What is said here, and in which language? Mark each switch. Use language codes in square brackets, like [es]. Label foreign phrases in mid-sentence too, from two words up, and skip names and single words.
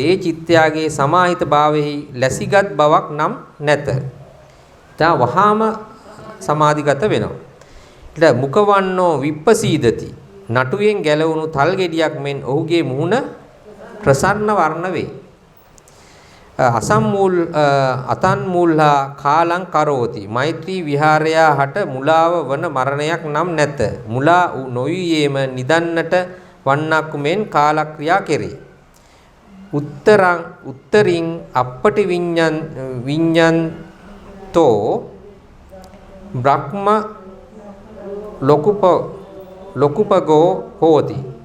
[si] ඒ චිත්තයාගේ සමාහිත භාවයෙහි ලැසිගත් බවක් නම් නැත. තා වහාම සමාධිගත වෙනවා. [pi] ඊට මුඛවන්නෝ විප්පසීදති. [si] නටුවෙන් ගැලවුණු තල් ගෙඩියක් මෙන් ඔහුගේ මුහුණ ප්‍රසන්න වර්ණ වේ. [pi] අතන් මූල්හා කාලං කරෝති. [si] මෛත්‍රී විහාරයා හට මුලාව වන මරණයක් නම් නැත. මුලා නොයීයේම නිදන්නට වන්නක් මෙන් කාලක්‍රියා කෙරේ. [pi] උත්තරින් අපටි විඤ්ඤන්තෝ බ්‍රහ්ම ලොකුපගෝ හෝති.